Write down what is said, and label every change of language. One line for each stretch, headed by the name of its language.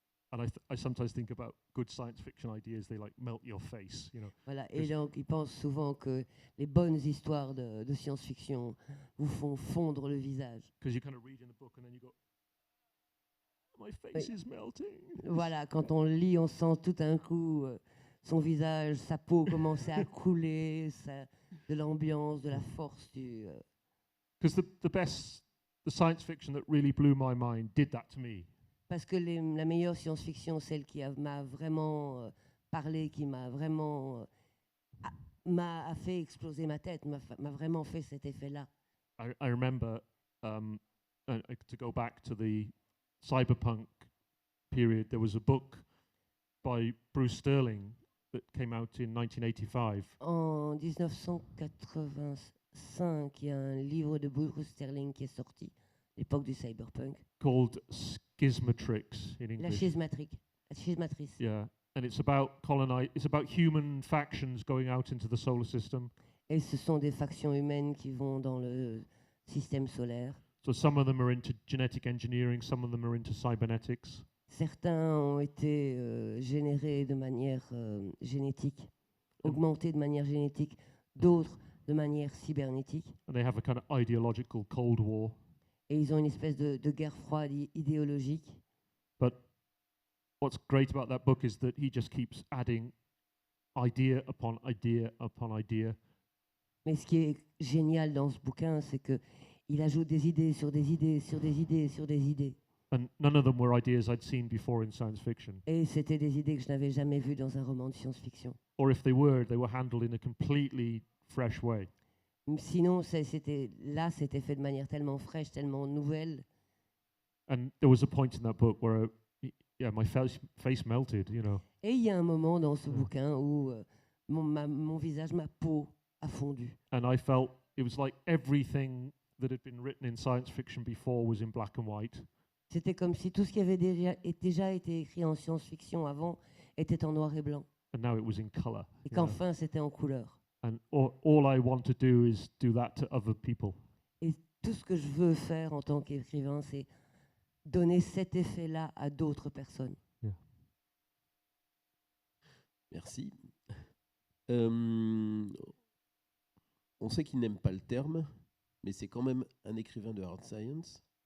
English: And I sometimes think about good science fiction ideas. They like melt your face, you know.
French: Voilà. Et donc il pense souvent que les bonnes histoires de science-fiction vous font fondre le visage.
English: Because you kind of read in the book and then you go, my face is melting.
French: Voilà, quand on lit, on sent tout d'un coup son visage, sa peau commencer à couler, de l'ambiance, de la force du.
English: Because the science fiction that really blew my mind did that to me.
French: Parce que la meilleure science-fiction, celle qui m'a vraiment parlé, qui m'a vraiment m'a fait exploser ma tête, m'a vraiment fait cet effet-là.
English: I remember to go back to the cyberpunk period. There was a book by Bruce Sterling that came out in 1985.
French: En 1985, il y a un livre de Bruce Sterling qui est sorti, l'époque du cyberpunk.
English: Called Schismatrix in
French: La
English: English.
French: schismatrice.
English: Yeah, and it's about human factions going out into the solar system.
French: Et ce sont des factions humaines qui vont dans le système solaire.
English: So some of them are into genetic engineering, some of them are into cybernetics.
French: Certains ont été générés de manière génétique, augmentés de manière génétique, d'autres de manière cybernétique.
English: And they have a kind of ideological Cold War.
French: Et ils ont une espèce de guerre froide idéologique.
English: But what's great about that book is that he just keeps adding idea upon idea upon idea.
French: Mais ce qui est génial dans ce bouquin, c'est que il ajoute des idées sur des idées sur des idées sur des idées.
English: And none of them were ideas I'd seen before in science fiction.
French: Et c'était des idées que je n'avais jamais vues dans un roman de science-fiction.
English: Or if they were handled in a completely fresh way.
French: Sinon, c'était fait de manière tellement fraîche, tellement nouvelle.
English: And there was a point in that book where, my face melted, you know.
French: Et il y a un moment dans ce bouquin où mon visage, ma peau a fondu.
English: And I felt it was like everything that had been written in science fiction before was in black and white.
French: C'était comme si tout ce qui avait déjà été écrit en science-fiction avant était en noir et blanc.
English: And now it was in color.
French: Et qu'enfin, c'était en couleur.
English: And all I want to do is do that to other people.
French: Et tout ce que je veux faire en tant qu'écrivain, c'est donner cet effet-là à d'autres personnes.
English: Yeah.
French: Merci. On sait qu'il n'aime pas le terme, mais c'est quand même un écrivain de hard science.